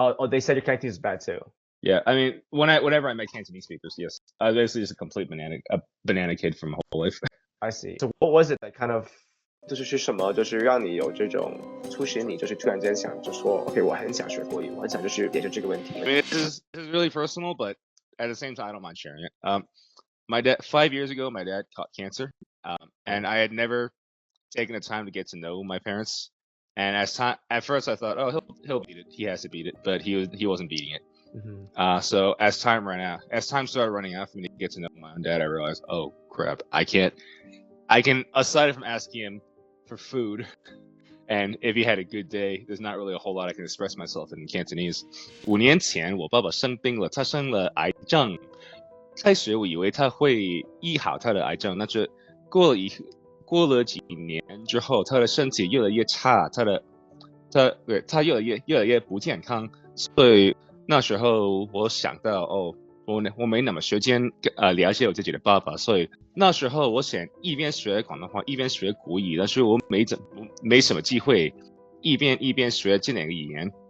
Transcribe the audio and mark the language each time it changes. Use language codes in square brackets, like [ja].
[en] They said your Cantonese is bad too. Yeah, I mean, whenever I met Cantonese speakers, yes, I was basically just a complete banana kid from my whole life. I see. So what was it that kind of [zh] 就是什么就是让你有这种促使你就是突然间想就说 OK 我很想学国语，我很想就是解决这个问题。 [en] I mean, this is really personal, but at the same time, I don't mind sharing it. My dad 5 years ago, my dad caught cancer, and I had never taken the time to get to know my parents. And at first, I thought, oh, he'll beat it. He has to beat it, but he wasn't beating it. So as time started running out for me to get to know my own dad, I realized, oh crap, I can, aside from asking him for food, and if he had a good day, there's not really a whole lot I can express myself in Cantonese. [zh] 5年前，我爸爸生病了，他生了癌症。开始我以为他会医好他的癌症，但是过了几年之后，他的身体越来越差，他越来越不健康，所以那时候我想到，我没那么时间了解我自己的爸爸，所以那时候我想一边学广东话一边学国语，但是我没什么机会一边学这两个语言。